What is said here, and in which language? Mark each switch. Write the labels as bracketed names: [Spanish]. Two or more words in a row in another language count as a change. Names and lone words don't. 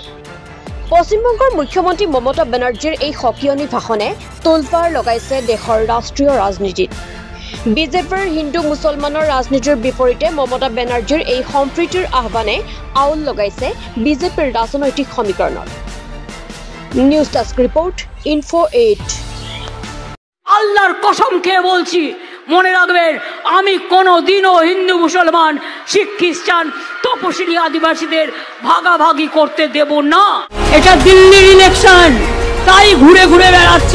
[Assamese] পশ্চিমবংগৰ মুখ্যমন্ত্ৰী মমতা বেনাৰ্জীৰ এই সকিয়নি ভাষণে তোলপাৰ লগাইছে দেশৰ ৰাষ্ট্ৰীয় ৰাজনীতিত। বিজেপিৰ হিন্দু মুছলমানৰ ৰাজনীতিৰ বিপৰীতে মমতা বেনাৰ্জীৰ এই সম্প্ৰীতিৰ আহ্বানে আউল লগাইছে বিজেপিৰ ৰাজনৈতিক সমীকৰণত। [English] News desk report Info8. [Bangla] আল্লাহর কসম খেয়ে বলছি, মনে রাখবেন, আমি কোনোদিনও হিন্দু মুসলমান শিখ খ্রিস্টান তপশিলি আদিবাসীদের ভাগাভাগি করতে দেব না। এটা দিল্লির ইলেকশন, তাই ঘুরে ঘুরে বেড়াচ্ছি।